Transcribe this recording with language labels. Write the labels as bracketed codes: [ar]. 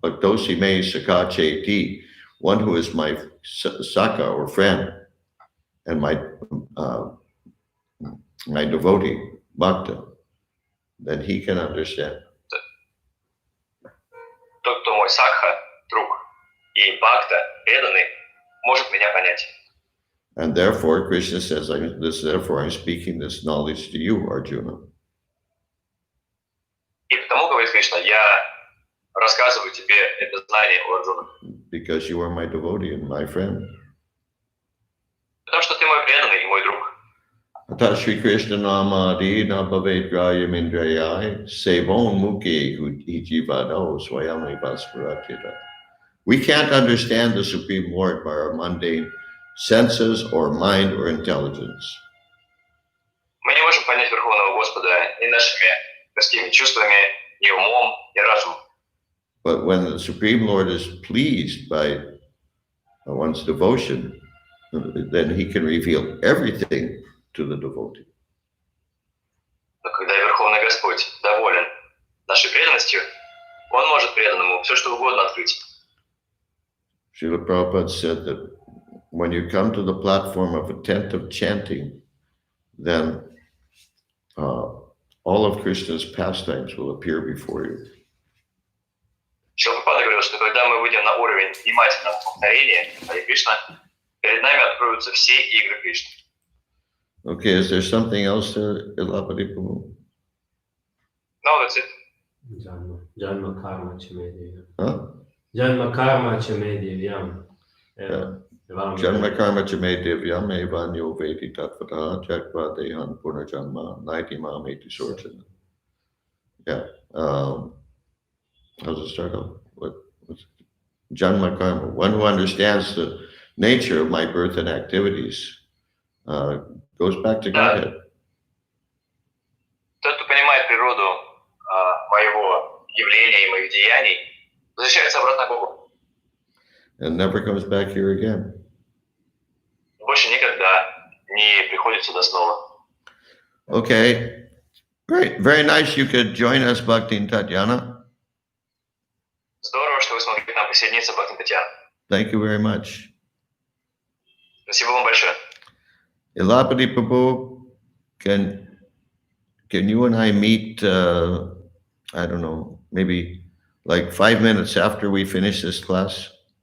[sa] Bhaktosi me sakacheti, [en] one who is my saka or friend, and my devotee, bhakta, then he can understand. [ru] Тот, кто мой сакха, друг, и бхакта, преданный, может меня понять. [en] And therefore, Krishna says, therefore I'm speaking this knowledge to you, Arjuna. [ru] И потому, говорит Кришна, я рассказываю тебе это знание, о Арджуна. [en] Because you are my devotee and my friend. [ru] Потому что ты мой преданный и мой друг. [sa] Ata Shri Krishna namadi na bhavet grayam indrayai sevon mukhe hujivado swayami vasparatita. [en] We can't understand the Supreme Lord by our mundane senses or mind or intelligence. [ru] Мы не можем понять Верховного Господа ни нашими мирскими чувствами, ни умом, ни разумом. [en] But when the Supreme Lord is pleased by one's devotion, then he can reveal everything to the devotee. [ru] Но когда Верховный Господь доволен нашей преданностью, Он может преданному все, что угодно открыть. [en] Srila Prabhupada said that when you come to the platform of attentive chanting, then all of Krishna's pastimes will appear before you. [ru] Прабхупада говорил, что когда мы выйдем на уровень внимательного повторения Харе Кришна, перед нами откроются все игры Кришны. [en] Okay, is there something else to Ilapati Prabhu? No, that's it. [sa] Janma karma chamediyam. Huh? Janma karma chamediyam. Janma karma chame divyam evanyo vedi tatvata jakva dehan punarjanma naiti mameti sorjana. Yeah. [en] How's it start off? What's Janma karma? One who understands the nature of my birth and activities goes back to Godhead. [ru] Тот, кто понимает природу моего явления и моих деяний, возвращается обратно к Богу. [en] And never comes back here again. [ru] Больше никогда не приходит сюда снова. [en] Okay. Great. Very nice. You could join us, Bhakti and Tatyana. [ru] Здорово, что вы смогли к нам присоединиться, Бхакти Татьяна. [en] Thank you very much. [ru] Спасибо вам большое. [en] Ilapati Prabhu, can you and I meet, I don't know, maybe like 5 minutes after we finish this class?